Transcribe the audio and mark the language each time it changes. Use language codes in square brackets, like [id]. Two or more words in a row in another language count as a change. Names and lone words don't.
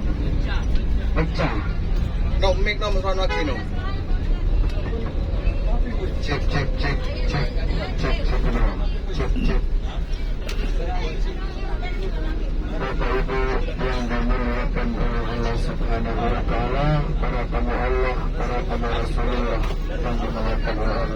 [id] Pecah. No, mic no, mas lagi no. Cek dulu. Cek. Bapak Ibu yang dimuliakan oleh Allah [ar] سبحانه وتعالى, [id] para tamu Allah, para tamu Rasulullah yang dimuliakan oleh Allah.